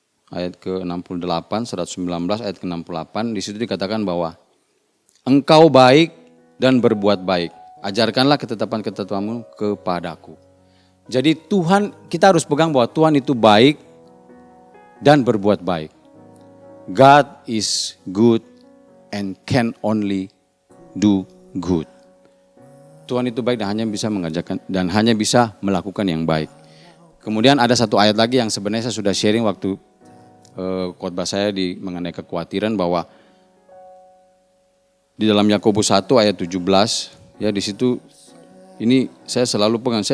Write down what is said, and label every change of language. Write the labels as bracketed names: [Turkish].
[Indonesian] Ayat ke-68, 119 ayat ke-68, di situ dikatakan bahwa Engkau baik dan berbuat baik. Ajarkanlah ketetapan-ketetapanmu kepadaku. Jadi Tuhan, kita harus pegang bahwa Tuhan itu baik dan berbuat baik. [English] God is good and can only do good. [Indonesian] Tuhan itu baik dan hanya bisa mengajarkan dan hanya bisa melakukan yang baik. Kemudian ada satu ayat lagi yang sebenarnya saya sudah sharing waktu khotbah saya mengenai kekhawatiran, bahwa di dalam Yakobus 1 ayat 17 ya, di situ ini saya selalu pegang.